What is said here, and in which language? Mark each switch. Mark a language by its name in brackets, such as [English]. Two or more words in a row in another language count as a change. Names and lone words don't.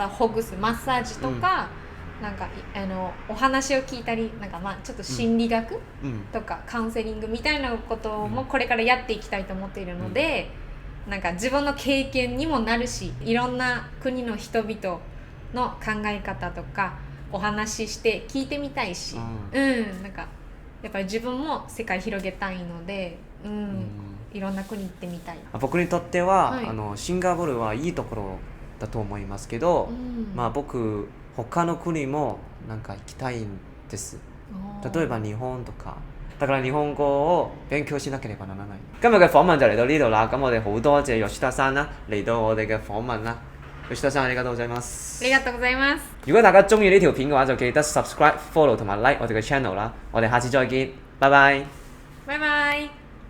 [Japanese] をほぐすマッサージとか、なんかお話を聞いたり、なんかまあちょっと心理学とかカウンセリングみたいなこともこれからやっていきたいと思っているので、なんか自分の経験にもなるし、いろんな国の人々の考え方とかお話しして聞いてみたいし、なんかやっぱり自分も世界広げたいので、いろんな国行ってみたい。僕にとっては、シンガポールはいいところだと思いますけど、まあ僕他の国もなんか行きたいんです。例えば日本とか。だから日本語を勉強しなければならない。 [Cantonese] 今日嘅訪問就嚟到呢度啦，咁我哋好多謝 Yoshida さん啦，嚟到我哋嘅訪問啦。 [Japanese] Yoshida さんありがとうございます。ありがとうございます。 [Cantonese] 如果大家中意呢條片嘅話，就記得 [English] subscribe、follow [Cantonese] 同埋 like 我哋嘅 channel 啦。我哋下次再見，拜拜。拜拜。